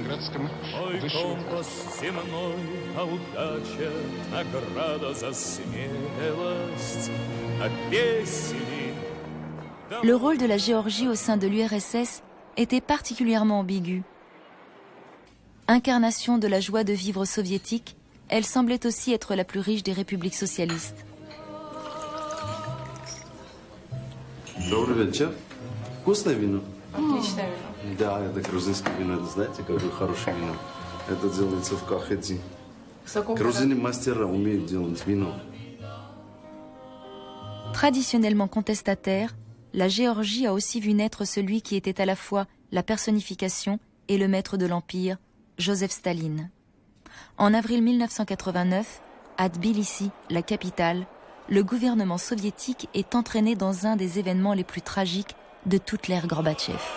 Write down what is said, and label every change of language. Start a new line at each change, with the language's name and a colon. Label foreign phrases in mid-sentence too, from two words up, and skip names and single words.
French: Le rôle de la Géorgie au sein de l'URSS était particulièrement ambigu. Incarnation de la joie de vivre soviétique, elle semblait aussi être la plus riche des républiques socialistes.
Russian: Добрый вечер. Вкусное вино? Отличное вино. Да, это грузинское вино. Знаете, какое хорошее вино? Это делается в Кахети. Грузины мастера умеют делать вино.
French: Traditionnellement contestataire, la Géorgie a aussi vu naître celui qui était à la fois la personnification et le maître de l'Empire, Joseph Staline. En avril 1989, à Tbilissi, la capitale, le gouvernement soviétique est entraîné dans un des événements les plus tragiques de toute l'ère Gorbatchev.